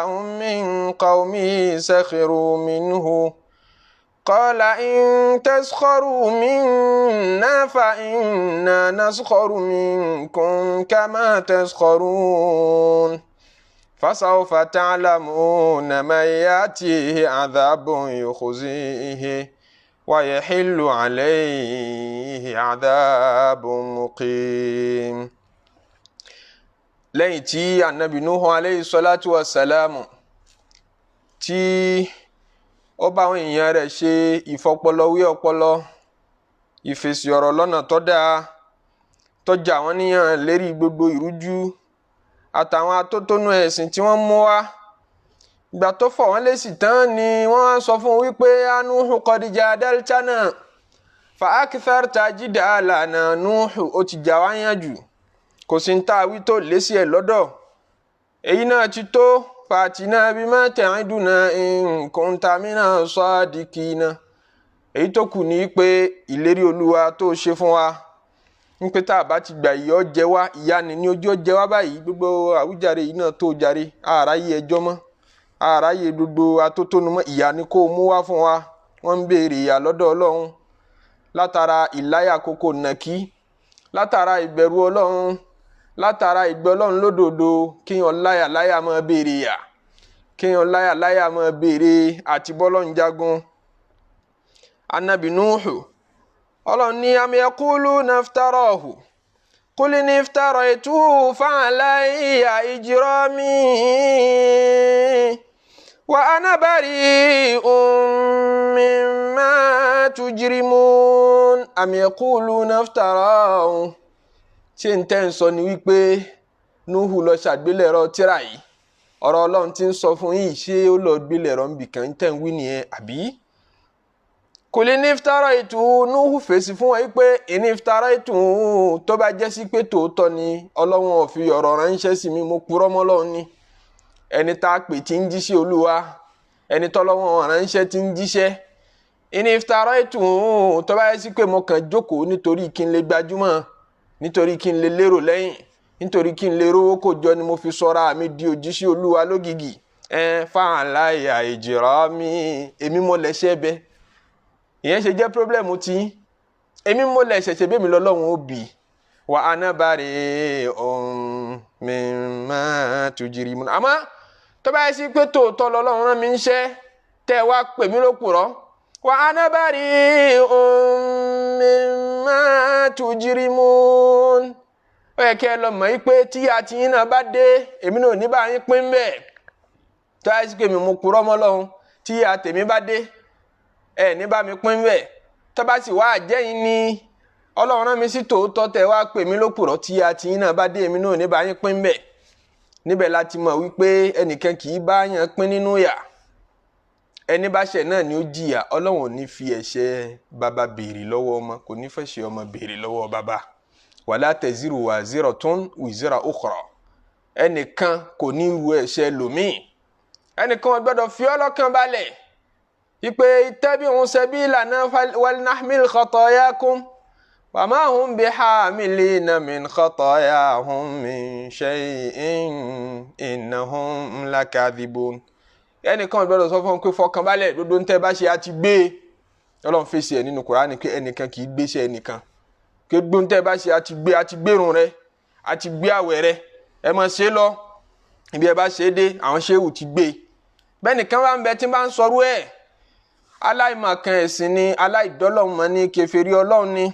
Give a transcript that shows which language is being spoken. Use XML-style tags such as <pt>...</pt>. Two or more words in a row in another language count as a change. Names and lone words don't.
<ar>من قومه سخروا منه قال إن تسخروا منا فإنا نسخر منكم كما تسخرون فسوف تعلمون من يأتيه عذاب يخزيه ويحل عليه عذاب مقيم.</ar> <yo>lẹ́yìn tí anabi Nuhu</yo> <ar>عليه الصلاة والسلام</ar> <yo>tí ó bá àwọn èèyàn rẹ̀ ṣe ìfọpọlọwé ọpọlọ ìfèsì ọ̀rọ̀ lọ́nà tó dáa tó jà wọ́n níyàn lérí gbogbo ìrújú àtàwọn atótónú ẹ̀sìn tí wọ́n mú wá. Ìgbà tó fọ̀ wọ́n lésì tán ni wọ́n sọ fún wípé Nuhu</yo> <ar>قد جادلتنا فأكثرت جدالنا.</ar> <yo>Nuhu ó ti jà wá yàn jù, kò sí ń ta wí tó lésì ẹ̀ lọ́dọ̀. Èyí náà ti tó,</yo> <ar>فأتنا بما تعدنا إن كنت من الصادقين.</ar> <yo>Èyí tó kù ní pé ìlérí Olúwa tó ṣe fún wa ń pé tá a bá ti gbà ìyọ́ jẹ wá, ìyá ni ní ojú jẹ wá báyìí. Gbogbo àwíjàre yìí náà tó jàre, àráyé ẹjọ́ mọ́, àráyé gbogbo atótónu mọ́, ìyá ni kó mú wá fún wa. Wọ́n ń béèrè ìyà lọ́dọ̀ Ọlọ́run látara ìláyà kókó nàkí, látara ìbẹ̀rù Ọlọ́run, látara ìgbẹ́ Ọlọ́run lódodo. Kíyàn láyà máa béèrè ìyà, kíyàn láyà máa béèrè àti bọ́lọ́run jagun. Ànábì Nuhu, Ọlọ́run ní</yo> <ar>أم يقولون افتراه قل إن افتريته فعلي إجرامي وأنا بريء مما تجرمون. أم يقولون افتراه,</ar> <yo>ṣé ń tẹ́ ń sọ ni wípé Nuhu lọ ṣàgbélẹ̀rọ tírà yìí, ọ̀rọ̀ Ọlọ́run tí ń sọ fún yìí, ṣé ó lọ gbélẹ̀rọ nbìkan ń tẹ́ ń wí nìyẹn àbí?</yo> <ar>قل إن افتريته,</ar> <yo>Nuhu fèsì fún wọn wípé</yo> <ar>إن افتريته,</ar> <yo>tó bá jẹ́ sí pé tòótọ́ ni Ọlọ́run ò fi ọ̀rọ̀ ránṣẹ́ sí mi, mo purọ́ mọ́ Ọlọ́run ni. Ẹni tá a pè tí ń jíṣẹ́ Olúwa, ẹni tọ́lọ́run ránṣẹ́ tí ń jíṣẹ́.</yo> <ar>إن افتريته,</ar> <yo>tó bá jẹ́ sí pé mo kàn jókòó nítorí kí n lè gbajúmọ̀, nítorí kí n lè lérò lẹ́yìn, nítorí kí n lè rówó kó jọ ni mo fi sọ́ra mi di òjíṣẹ́ Olúwa lógìgì.</yo> <ar>فعلي إجرامي,</ar> <yo>èmi mo lẹ́ṣẹ̀ bẹ́. Ìyẹn ṣe jẹ́ pírọ́blẹ̀mù tí èmi mo lẹ́ṣẹ̀ ṣe bẹ́ẹ̀ mi lọ́lọ́run ó bì.</yo> <ar>وأنا بريء مما تجرمون.</ar> <yo>Àmọ́ tó bá yẹ sí pé tòótọ́ lọ́lọ́run rán mi ń ṣẹ́ tẹ́ wá pè mí lópùrọ́.</yo> <ar>وأنا بريء مما تجرمون.</ar> <yo>Ó yẹ kí ẹ lọ mọ̀ pé tí àti yín náà bá dé, èmi náà ò ní bá yín pín bẹ́ẹ̀. Tó yẹ sí pé mi mo purọ́ mọ́ Ọlọ́run, tí àtèmi bá dé, ẹ ní bá mi pín bẹ́ẹ̀. Tó bá sì wá àjẹ́yìn ni Ọlọ́run rán mi sí tòótọ́ tẹ́ wá pè mí lópùrọ́, tí àti yín náà bá dé, èmi náà ò ní bá yín pín bẹ́ẹ̀. Níbẹ̀ láti mọ̀ wípé ẹnìkan kì í bá yàn pín nínú ìyà. Ẹni bá ṣẹ̀ náà ni ó jìyà. Ọlọ́run ò ní fi ẹ̀ṣẹ̀ bàbá béèrè lọ́wọ́ ọmọ, kò ní fẹ̀ṣẹ̀ ọmọ béèrè lọ́wọ́ bàbá.</yo> <ar>ولا تزر وازرة وزر أخرى.</ar> <yo>Ẹnìkan kò ní ru ẹ̀ṣẹ̀ lòmíì. Ẹnìkan ò gbọ́dọ̀ fi ọlọ́kàn balẹ̀ wípé</yo> <ar>اتبعوا سبيلنا ولنحمل خطاياكم وما هم بحاملين من خطاياهم من شيء إنهم لكاذبون.</ar> <yo>Ẹnìkan ò gbọ́dọ̀ sọ fún un pé fọkàn balẹ̀, gbogbo ń tẹ́ bá ṣe àti gbé. Ọlọ́run fèsì ẹ̀ nínú Qur'an pé ẹnìkan kì í gbéṣẹ́ ẹnìkan. Gbogbo ń tẹ́ bá ṣe àti gbérun rẹ, àti gbé àwẹ̀ rẹ, ẹ máa ṣe lọ. Ibi ẹ bá ṣe dé, àwọn ṣéwù ti gbé. Bẹ́ẹ̀ nìkan bá ń bẹ tí bá ń sọrú ẹ̀, aláìmọ̀kan ẹ̀sìn ni, aláìdọ́lọ́run mọ̀ ní, kèfèrí Ọlọ́run ni.</yo>